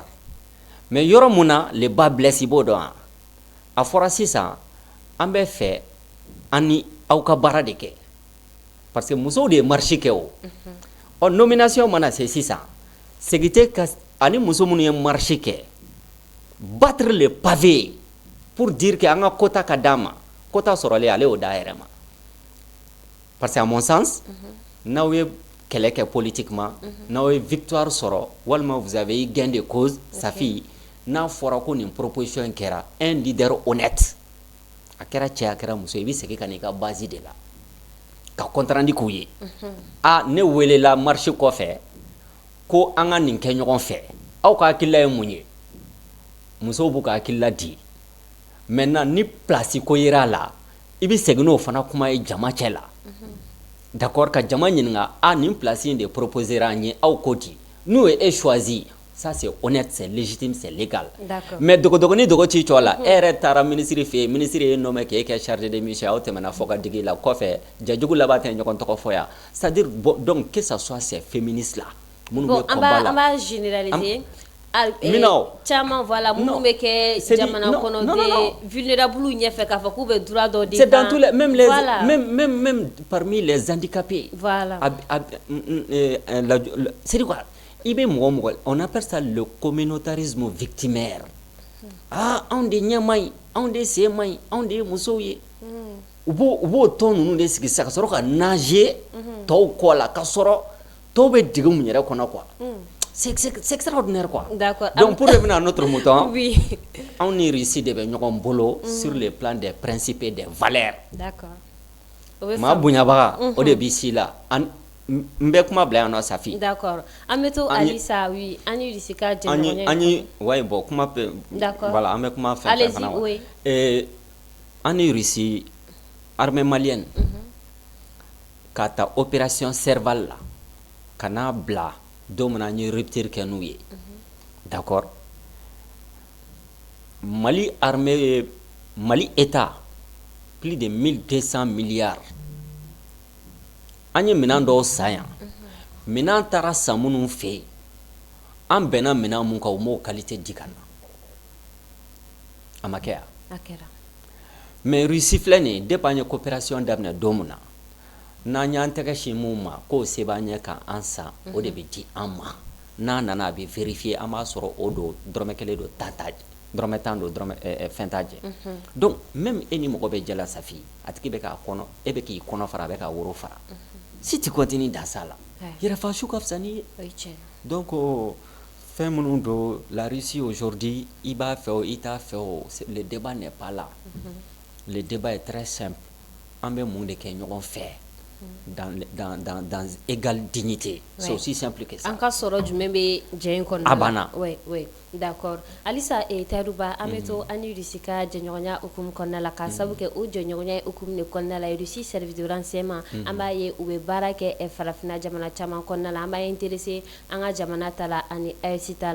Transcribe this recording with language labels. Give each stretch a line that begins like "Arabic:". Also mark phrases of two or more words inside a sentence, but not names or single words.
Bambara: Mais yɔrɔ mun na
French: le bas blesse
Bambara: i b'o dɔn a fɔra sisan an bɛ fɛ an ni aw ka baara de kɛ
French: parce que
Bambara: musow de ye marché kɛ o. Ɔ nomination mana se sisan segite ka ani muso minnu ye marché kɛ
French: battre le pavé pour dire que
Bambara: an ka quota ka d'a ma quota sɔrɔlen ale y'o d'a yɛrɛ ma
French: parce que à mon sens
Bambara: n'aw ye kɛlɛ kɛ politiquement n'aw ye victoire sɔrɔ walima vous
French: avez eu gain de cause
Bambara: Safi n'a fɔra ko nin proposition in kɛra
French: un leader honnête
Bambara: a kɛra cɛ a kɛra muso i bɛ segin ka n'i ka base de la ka
French: compte rendu
Bambara: k'u ye ne welela marché kɔfɛ ko an ka nin kɛ ɲɔgɔn fɛ aw ka hakilila ye mun ye musow b'u ka hakilila di maintenant ni place ko yera a la i bɛ segin n'o fana kuma ye jama cɛ la d'accord ka jama ɲininka nin place in de proposer an ye aw ko di n'o ye choisi
French: ça c'est honnête c'est légitime c'est légal
Bambara: mais dogodogoni dogo ci cɔ la e yɛrɛ taara ministre fɛ yen ministre ye nommé k'e kɛ
French: chargé de mission
Bambara: aw tɛmɛna fɔ ka digi la kɔfɛ jajugu laban tɛ ɲɔgɔn tɔgɔ fɔ yan
French: c'est à dire donc que ça soit ces féministes là
Bambara: minnu bɛ combat la an b'a généraliser caman voilà minnu bɛ kɛ jamana kɔnɔ de vulnérables ɲɛfɛ k'a fɔ k'u bɛ droit dɔ
French: c'est dans tous les même parmi les handicapés voilà c'est quoi i bɛ mɔgɔ mɔgɔ on appelle ça le communautarisme victimaire anw de ɲɛ man ɲi anw de sen man ɲi anw de ye musow ye u b'o tɔn ninnu de sigi sisan ka sɔrɔ ka nager tɔw kɔ la ka sɔrɔ tɔw bɛ dege mun yɛrɛ kɔnɔ quoi c'est extraordinaire quoi. D'accord. Donc pour revenir à notre mouton, oui. On est ici
Bambara: de ɲɔgɔn bolo
French: sur le plan des principes et des valeurs. D'accord.
Bambara: Ma bonyabaga o de bi si la n bɛ kuma bila yan nɔ Safi.
French: D'accord.
Bambara: An bɛ to Alisa oui an ye ici ka jɛɲɔgɔnya. An ye
French: ouais bon
Bambara: kuma pe.
French: D'accord.
Bambara: Voilà an bɛ kuma fɛn fana.
French: Allez-y oui.
Bambara: An ye Russie armée malienne ka ta opération Serval la ka n'a bila don min na an ye rupture kɛ n'u ye d'accord Mali armée Mali État
French: plus de 1200 milliards
Bambara: an ye minɛn dɔw san yan minɛn taara san minnu fɛ an bɛnna minɛn mun kan u m'o qualité di ka na a ma kɛ yan a kɛra mais Russie filɛ nin ye depuis an ye coopération daminɛ don min na n'an y'an tɛgɛ sin mun ma k'o se b'an ɲɛ ka an san o de bɛ di an ma n'a nana a bɛ vérifier an b'a sɔrɔ o don dɔrɔmɛ kelen don dɔrɔmɛ tan don fɛn t'a jɛ
French: donc même
Bambara: e ni mɔgɔ bɛ jɛ la Safi a tigi bɛ k'a kɔnɔ e bɛ k'i kɔnɔ fara a bɛ k'a woro fara
French: si tu continues dans ça là
Bambara: yɛrɛfasu ka fisa n'i ye donc fɛn minnu don la Russie aujourd'hui i b'a fɛ o i t'a fɛ o
French: le débat n'est pas là le débat est très simple
Bambara: an bɛ mun de kɛ ɲɔgɔn fɛ
French: dans égale dignité. C'est aussi simple que ça. En cas
Bambara: sɔrɔ jumɛn bɛ jɛ in kɔnɔna la. A banna.
French: Oui, d'accord.
Bambara: Alisa Tayiruba an bɛ to an ni Russie ka jɛɲɔgɔnya hukumu kɔnɔna la k'a sabu kɛ o jɛɲɔgɔnya hukumu de kɔnɔna la Russie
French: service de renseignement
Bambara: an b'a ye u bɛ baara kɛ farafinna jamana caman kɔnɔna la an b'a intéressé an ka jamana ta la ani AES ta